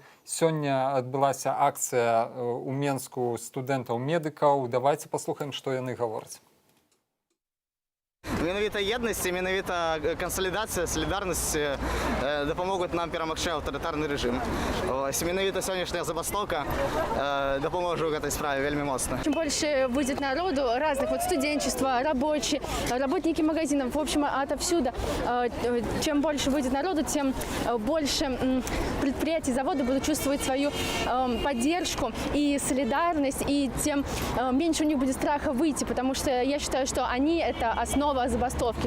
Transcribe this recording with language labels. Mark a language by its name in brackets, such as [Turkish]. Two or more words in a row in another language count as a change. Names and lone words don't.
[Belarusian] Сёння адбылася акцыя ў Менску студэнтаў-медыкаў. Давайце паслухаем, што яны гавораць. Менавіта єднасць і менавіта кансалідацыя, салідарнасць дапамогуць нам перамагчы аўтарытарны рэжым. Менавіта сённяшняя забастовка дапаможа ў гэтай справе вельмі моцна. [Russian] Чем больше будет народу, разных, студенчество, рабочие, работники магазинов, в общем, отовсюду, чем больше будет народу, тем больше предприятий, заводы будут чувствовать свою поддержку и солидарность, и тем меньше у них будет страха выйти, потому что я считаю, что они – это основа забастовки.